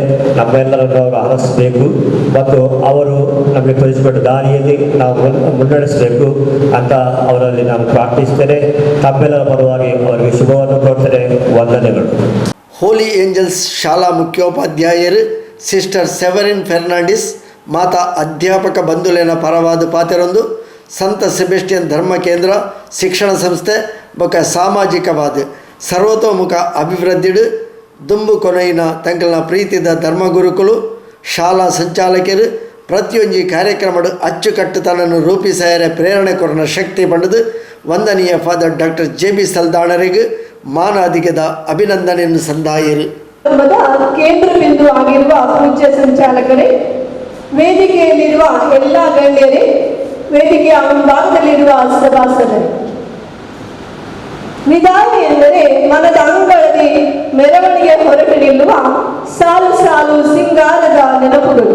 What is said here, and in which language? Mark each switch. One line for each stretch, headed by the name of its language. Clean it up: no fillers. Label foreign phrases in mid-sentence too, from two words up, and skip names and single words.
Kannada: ನಮ್ಮೆಲ್ಲರನ್ನು ಅವರು ಹರಸಬೇಕು ಮತ್ತು ಅವರು ನಮಗೆ ತೋರಿಸಿಕೊಟ್ಟ ದಾರಿಯಲ್ಲಿ ನಾವು ಮುನ್ನಡೆಸಬೇಕು ಅಂತ ಅವರಲ್ಲಿ ನಾನು ಪ್ರಾರ್ಥಿಸ್ತೇನೆ. ತಮ್ಮೆಲ್ಲರ ಪರವಾಗಿ ಅವರಿಗೆ ಶುಭವನ್ನು ಕೋರ್ತೇನೆ. ವಂದನೆಗಳು.
Tulu: ಹೋಲಿ ಏಂಜಲ್ಸ್ ಶಾಲಾ ಮುಖ್ಯೋಪಾಧ್ಯಾಯರು ಸಿಸ್ಟರ್ ಸೆವೆರಿನ್ ಫೆರ್ನಾಂಡಿಸ್ ಮಾತಾ ಅಧ್ಯಾಪಕ ಬಂಧುಲೇನ ಪರವಾದ ಪಾತೆರೊಂದು ಸಂತ ಸೆಬೆಸ್ಟಿಯನ್ ಧರ್ಮ ಕೇಂದ್ರ ಶಿಕ್ಷಣ ಸಂಸ್ಥೆ ಬೊಕ ಸಾಮಾಜಿಕವಾದ ಸರ್ವತೋಮುಖ ಅಭಿವೃದ್ಧಿಡು ದುಂಬು ಕೊನೆಯಿನ ತಂಕಲ್ನ ಪ್ರೀತಿದ ಧರ್ಮಗುರುಕುಲು ಶಾಲಾ ಸಂಚಾಲಕರು ಪ್ರತಿಯೊಂದು ಕಾರ್ಯಕ್ರಮಡು ಅಚ್ಚುಕಟ್ಟುತನನ್ನು ರೂಪಿಸಾಯರೆ ಪ್ರೇರಣೆ ಕೊರನ ಶಕ್ತಿ ಪಡೆದು ವಂದನೀಯ ಫಾದರ್ ಡಾಕ್ಟರ್ JB ಸಲ್ದಾಣರಿಗೆ ಮಾನಾದಿಗದ ಅಭಿನಂದನೆಯನ್ನು ಸಂದಾಯರು.
Kannada: ಕೇಂದ್ರ ಬಿಂದು ಆಗಿರುವ ಪೂಜ್ಯ ಸಂಚಾಲಕರೇ, ವೇದಿಕೆಯಲ್ಲಿರುವ ಎಲ್ಲ ಗಣ್ಯರೇ, ವೇದಿಕೆಯ ಮುಂಭಾಗದಲ್ಲಿರುವ ಸಭಾಸದರೇ, ವಿದಾಯ ಎಂದರೆ ಮನದ ಅಂಗಳದಲ್ಲಿ ಮೆರವಣಿಗೆ ಹೊರಟು ನಿಲ್ಲುವ ಸಾಲು ಸಾಲು ಸಿಂಗಾರದ ನೆನಪುಗಳು.